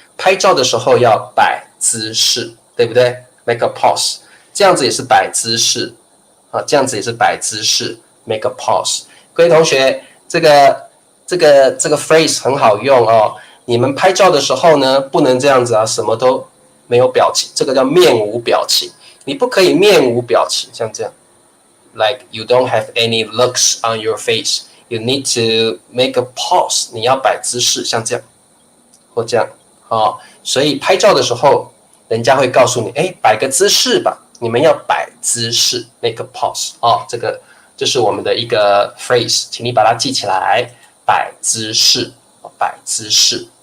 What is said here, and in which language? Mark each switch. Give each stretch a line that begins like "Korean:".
Chinese: 拍照的时候要摆姿势，对不对 ？
English: make a pose，
Chinese: 这样子也是摆姿势这样子也是摆姿势 ，make a pose。各位同学，这个 phrase 很好用你们拍照的时候呢，不能这样子什么都没有表情，这个叫面无表情。你不可以面无表情，像这样 ，
English: like you don't have any looks on your face。 You need to make a pose，
Chinese: 你要摆姿势，像这样或这样所以拍照的时候，人家会告诉你，摆个姿势吧，你们要摆姿势 ，
English: make a pose
Chinese: 这是我们的一个 phrase， 请你把它记起来，摆姿势，摆姿势。